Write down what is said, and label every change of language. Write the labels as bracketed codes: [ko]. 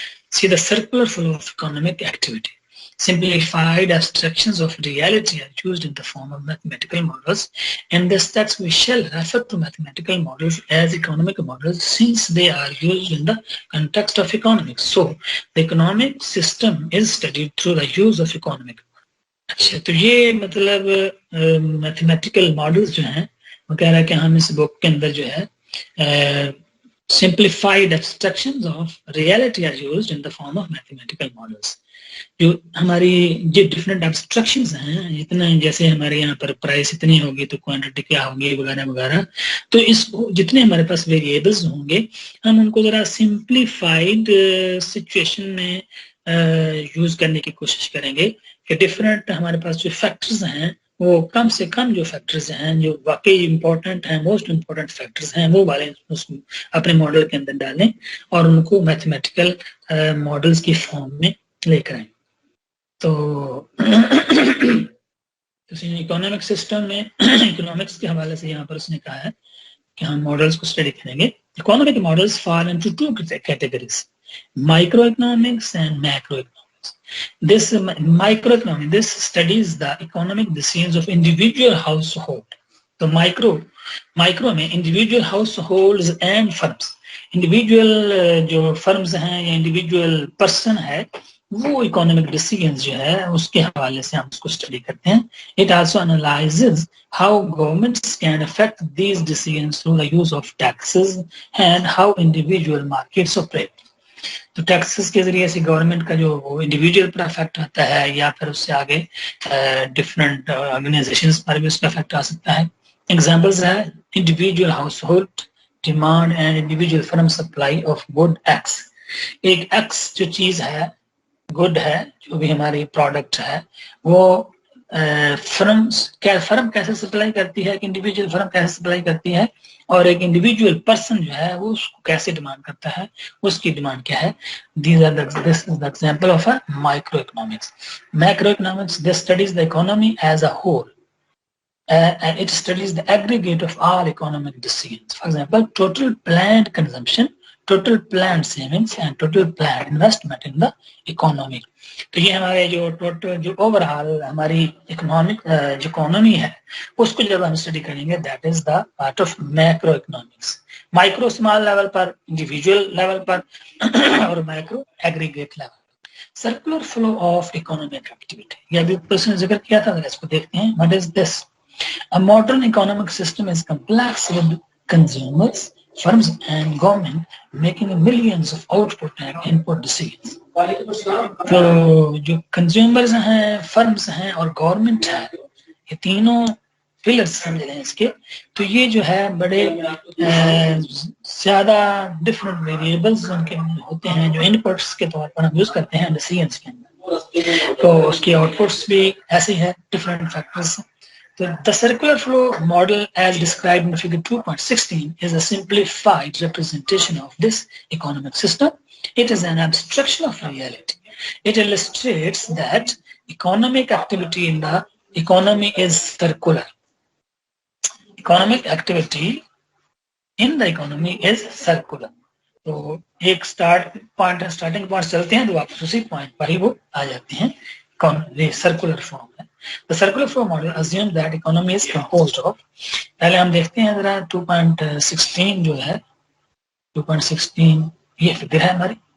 [en] See the circular flow of economic activity. Simplified abstractions of reality are used in the form of mathematical models. In this text, we shall refer to mathematical models as economic models since they are used in the context of economics. So, the economic system is studied through the use of economic. [hi] अच्छा, तो ये मतलब mathematical models जो हैं, वो कह रहा है कि हम इस बुक के अंदर जो है [en] simplified abstractions of reality are used in the form of mathematical models. [hi] जो हमारी जो डिफरेंट एब्स्ट्रैक्शंस हैं, इतना जैसे हमारे यहाँ पर प्राइस इतनी होगी तो क्वांटिटी क्या होगी वगैरह वगैरह, तो इस जितने हमारे पास वेरिएबल्स होंगे हम उनको जरा सिंप्लीफाइड सिचुएशन में यूज करने की कोशिश करेंगे कि डिफरेंट हमारे पास जो फैक्टर्स हैं वो कम से कम जो फैक्टर्स हैं जो वाकई इंपॉर्टेंट हैं, मोस्ट इंपॉर्टेंट फैक्टर्स हैं, वो वाले अपने मॉडल के अंदर डालें और उनको मैथमेटिकल मॉडल्स की फॉर्म में लेकर आए। तो इकोनॉमिक सिस्टम में इकोनॉमिक्स के हवाले से यहाँ पर उसने कहा है कि हम मॉडल्स को स्टडी करेंगे। [en] Economic models fall into two categories, microeconomics and macroeconomics. This microeconomics, this studies the economic decisions of individual household. [hi] तो माइक्रो में [en] individual households and firms, [hi] individual जो फर्म्स हैं या इंडिविजुअल पर्सन है वो economic decisions जो है उसके हवाले से हम उसको स्टडी करते हैं. [en] It also analyses how governments can affect these decisions through the use of taxes and how individual markets operate. [hi] तो टैक्सेस के जरिए से गवर्नमेंट का जो वो इंडिविजुअल पर इफेक्ट आता है या फिर उससे आगे डिफरेंट ऑर्गेनाइजेशंस पर भी उसका इफेक्ट आ सकता है. [en] Examples है individual household demand and individual firm supply of good X. [hi] एक एक्स जो चीज है, गुड है, जो भी हमारी प्रोडक्ट है, वो फर्म कैसे सप्लाई करती है, एक इंडिविजुअल फर्म कैसे सप्लाई करती है और एक इंडिविजुअल पर्सन जो है वो उसको कैसे डिमांड करता है, उसकी डिमांड क्या है. [en] This is the example of a microeconomics. Macroeconomics this studies the economy as a whole. And it studies the aggregate of all economic decisions. For example, total planned consumption, total planned savings, and total planned investment in the economy. [hi] तो ये हमारे जो total जो overall हमारी economy है उसको जब हम स्टडी करेंगे, [en] That is the part of macroeconomics. [hi] Micro small level पर, इंडिविजुअल लेवल पर और macro aggregate level. Circular flow of economic activity, ये अभी प्रश्न जिक्र किया था, इसको देखते हैं. [en] What is this? A modern economic system is complex with consumers, firms and government making millions of output and input decisions. [hi] तो जो consumers हैं, firms हैं और government है, ये तीनों पिलर्स समझ रहे हैं इसके. तो ये जो है बड़े ज्यादा डिफरेंट वेरिएबल्स उनके होते हैं जो इनपुट्स के तौर पर हम यूज करते हैं डिसीजंस के अंदर. तो उसके आउटपुट्स भी ऐसे हैं, different factors. [en] The circular flow model as described in figure 2.16 is a simplified representation of this economic system. It is an abstraction of reality. It illustrates that economic activity in the economy is circular. Economic activity in the economy is circular. [hi] तो एक starting point चलते हैं तो वापस उसी point पर ही वो आ जाते हैं. सर्कुलर फॉर्म है. [en] The circular flow model assumes that economy is composed of, [hi] पहले हम देखते हैं जरा 2.16 जो है, 2.16 ये फिगर है हमारी.